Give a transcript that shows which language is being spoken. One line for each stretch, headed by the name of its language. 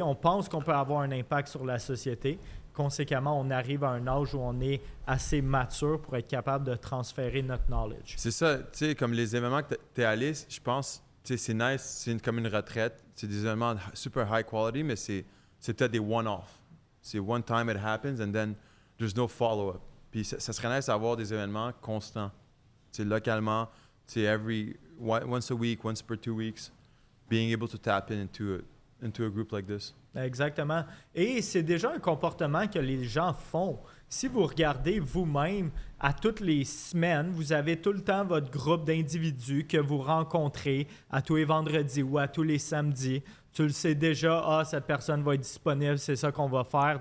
French: On pense qu'on peut avoir un impact sur la société. Conséquemment, on arrive à un âge où on est assez mature pour être capable de transférer notre knowledge. C'est ça, tu sais, comme les événements que tu es allé, je pense, tu sais, c'est nice, c'est comme une retraite. C'est des événements super high quality, mais c'est peut-être des one-off.
English: C'est one time it happens and then there's no follow-up.
French: Puis ça serait nice d'avoir des événements constants.
English: Tu sais, localement, tu sais, once a week, once per 2 weeks, being able to tap into a group like this.
French: Exactement. Et c'est déjà un comportement que les gens font. Si vous regardez vous-même, à toutes les semaines, vous avez tout le temps votre groupe d'individus que vous rencontrez à tous les vendredis ou à tous les samedis. Tu le sais déjà, cette personne va être disponible, c'est ça qu'on va faire.